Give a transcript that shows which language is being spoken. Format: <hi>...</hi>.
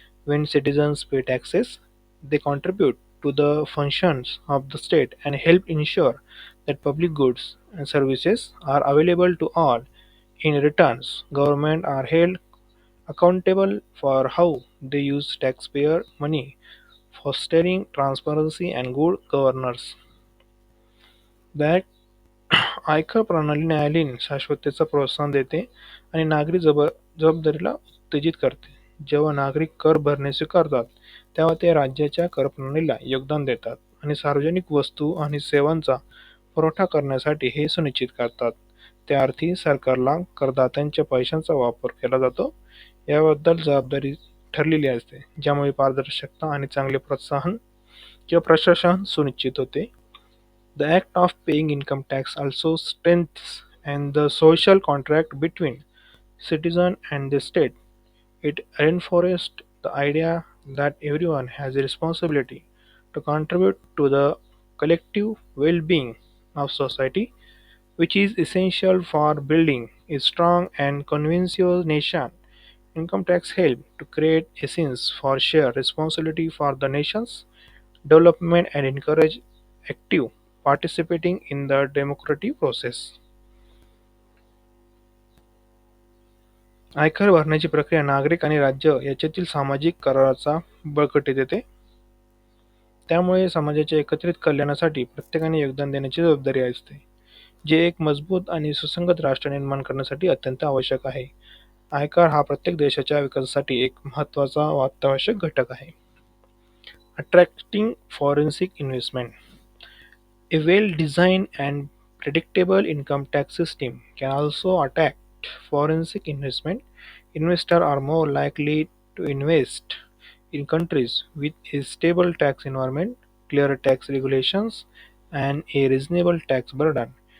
<en>When citizens pay taxes, they contribute to the functions of the state and help ensure that public goods and services are available to all. In returns, government are held accountable for how they use taxpayer money, fostering transparency and good governance. That</en> <mr>आयकर प्रणाली न्यायालयीन शाश्वततेचा प्रोत्साहन देते आणि नागरी जबाबदारीला उत्तेजित करते. जेव्हा नागरिक कर भरणे स्वीकारतात, तेव्हा ते राज्याच्या कर प्रणालीला योगदान देतात आणि सार्वजनिक वस्तू आणि सेवांचा पुरवठा करण्यासाठी हे सुनिश्चित करतात. त्या अर्थी सरकारला करदात्यांच्या पैशांचा वापर केला जातो याबद्दल जबाबदारी ठरलेली असते, ज्यामुळे पारदर्शकता आणि चांगले प्रोत्साहन किंवा प्रशासन सुनिश्चित होते.</mr> <en>The act of paying income tax also strengthens and the social contract between citizen and the state. It reinforced the idea that everyone has a responsibility to contribute to the collective well-being of society, which is essential for building a strong and conscious nation. Income tax help to create a sense for shared responsibility for the nation's development and encourage active participating in the democratic process.</en> <mr>आयकर भरण्याची प्रक्रिया नागरिक आणि राज्य याच्यातील सामाजिक कराराचा बळकटी देते. त्यामुळे समाजाच्या एकत्रित कल्याणासाठी प्रत्येकाने योगदान देण्याची जबाबदारी असते, जे एक मजबूत आणि सुसंगत राष्ट्र निर्माण करण्यासाठी अत्यंत आवश्यक आहे. आयकर हा प्रत्येक देशाच्या विकासासाठी एक महत्त्वाचा व अत्यावश्यक घटक आहे.</mr> <en>Attracting forensic investment. A well-designed and predictable income tax system can also attract foreign investment. Investors are more likely to invest in countries with a stable tax environment, clear tax regulations, and a reasonable tax burden.</en>